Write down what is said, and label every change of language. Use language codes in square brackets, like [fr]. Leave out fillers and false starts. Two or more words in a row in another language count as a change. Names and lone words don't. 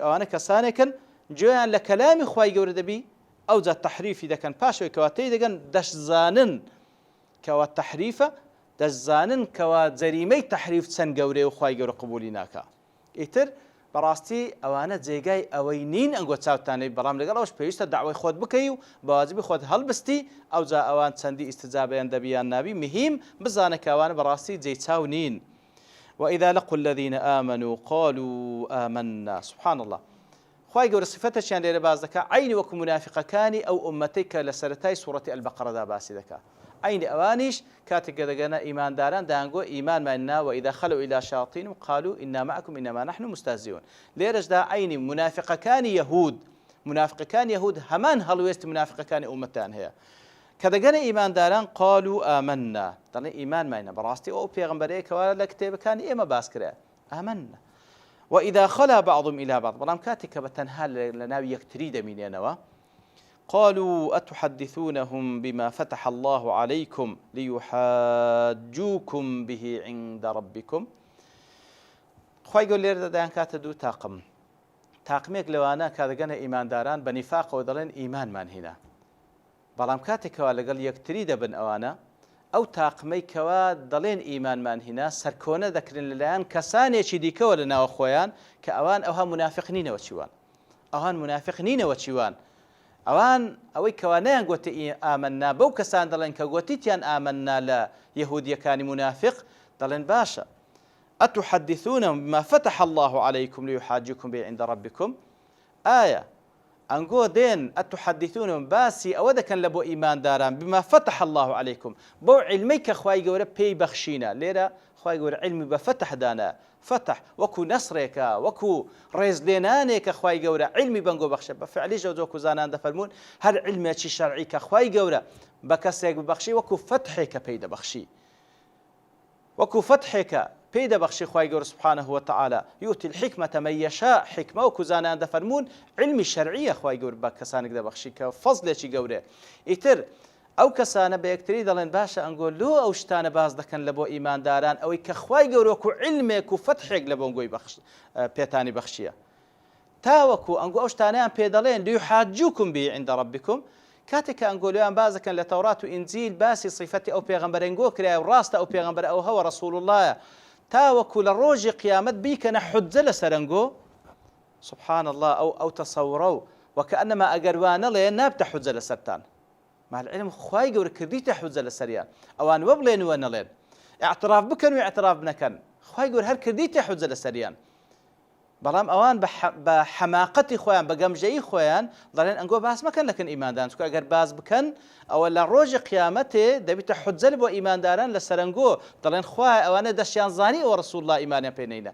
[ckb] ئەوانە کەسانێکن گوێیان لە کەلامی خوای گەورە دەبی ئەو جا تەحریفی دەکەن پاشەوەی کەوا تێی دەگەن دەشزانن کەوا تەحریفە دەشزانن کەوا جەریمەی تەحریف چەند گەورەیە و خوای گەورە قبولی ناکا ئیتر بەڕاستی ئەوانە جێگای ئەوەی نین ئەنگۆ چاوتانەی بەڵام لەگەڵ ئەوش پێویستە داوای خۆت بکەی و بەواجبی خۆت هەڵبستی ئەو جا ئەوان چەندی ئیستجابەیان دەبیان نابی مهم بزانە کە ئەوانە بەڕاستی جێی چاو نین [ar] وإذا لقوا الذين آمنوا قالوا آمنا سبحان الله [ckb] خوای گەورە صفەتەشیان لێرە باز دەکا عینی وەکو منافقەکانی ئەو ئومەتەی کە لە سەرەتای سوورەتی ئەلبەقەرەدا باسی دەکا عینی ئەوانیش کاتێک کە دەگەنە ئیمانداران دەیانگۆ ئیمانمان نا [ar] وإذا خلوا إلى شياطين قالوا إنا معكم إنما نحن مستهزئون [ckb] لێرەشدا عینی منافقەکانی یەهود هەمان هەڵوێستی منافقەکانی ئومەتان هەیە کە دەگەنە ئیمانداران [ar] قالوا آمنا [ckb] دەڵێن ئیمانمان هەیە بەڕاستی ئەو پێغەمبەرەیەکەوە لە کتێبەکانی ئێمە باس کرا [ar] آمنا وإذا خلا بعضهم إلى بعض [ckb] بەڵام کاتێک کە بە تەنها لە ناو یەکتری دەمینێنەوە [ar] قالوا أتحدثونهم بما فتح الله عليكم ليحاجوكم به عند ربكم. [ckb] خی گەور لێرە دەدایان کاتە دوو تاقمێک لەوانە کە دەگەنە ئیمانداران بە نیفاقەوە دەڵێن ئیمانمان هێنا، بەڵام کاتێکەوە لەگەڵ یەکتری دەبن ئەوانە ئەو تاقمەی کەوا دەڵێن ئیمانمان هێنا سەرکۆنە دەکرێن لەلایەن کەسانێکی دیکەوە لە ناوە خۆیان کە ئەوان ئەوها منافق نینەوە چیوان، ئەوان منافق نینەوە چیوان، ئەوان ئەوەی کەوانەیان گوتە ئامەننا بەو کەسان دەڵێن کە گوتیتیان ئامەننا لە یەهودیەکانی منافق دەڵێن باشە [ar] ئەتحدثونهم بما فتح الله عليكم ليحاجوكم به عند ربكم. [ckb] ئایا ئەنگۆ دێن ئەتحدثونهم باسی ئەوە دەکەن لە بۆ ئیمانداران [ar] بما فتح الله عليكم [ckb] بۆ علمەی کە خوای گەورە پێی بەخشینە. لێرە خوای گەورە علمی بە فتح دانا، فتح وەکو نەسرێکە، وەکو ڕێزلێنانێکە خوای گەورە علمی بەنگۆ بەخشە. بە فعلی جەوزۆ زانان دەفەرمون هەر علمێکی شەرعی کە خوای گەورە بە کەسێک ببەخشی وەکو فتحێکە پێی دەبەخشی، وەکو فتحێکە پێی دەبەخشی خوای گەورە [ar] سبحانه وتعالى يؤتي الحكمة من يشاء. [ckb] حکمە وەکو زانان دەفەرمون علمی شەرعیە خوای گەورە بە کەسانێک دەبەخشی کە فەزلێکی گەورەیە. ئیتر ئەو کەسانە بە یەکتری دەڵێن باشە ئەنگۆ لۆ ئەو شتانە باز دەکەن لە بۆ ئیمانداران ئەوەی کە خوای گەورە وەکو علمێک و فتحێک لە بۆنگۆی پێتانی بەخشیە، تاوەکو ئەنگۆ ئەو شتانەیان پێ دەڵێن [ar] ليحاجوكم به عند ربكم. [ckb] کاتێک کە ئەنگۆلیان باز دەکەن لە تەورات و ئینجیل باسی صیفەتی ئەو پێغەمبەرەنگۆ کرایە و ڕاستە ئەو پێغەمبەر ئەو هەوە ڕەسوول اللهە، تاوەکو لە ڕۆژی قیامەت بیکەنە حجە لە سەرنگۆ. [ar] سبحان الله [ckb] ئەو تەسەورە و وەکەئەنەما ئەگەروانەڵێ نابتە حجە لە سەرتان، [ar] مع العلم [ckb] خوای گەورە کردیتە حجە لە سەریان، ئەوان وە بڵێن وە نەڵێن، ئاعتراف بکەن و ئاعتراف بنەکەن، خوای گەورە هەر کردیتە حجە لە سەریان. بەڵام ئەوان بە حەماقەتی خۆیان بە گەمژەیی خۆیان دەڵێن ئەنگۆ باس مەکەن لەکەن ئیمانداران، چونکە ئەگەر باز بکەن ئەوە لە ڕۆژی قیامەتێ دەبیتە حجە بۆ ئیمانداران لە سەرنگۆ، دەڵێن خوای ئەوانە دەشیان زانی ئەوە ڕەسوول الله ئیمانیان پێ نەینا.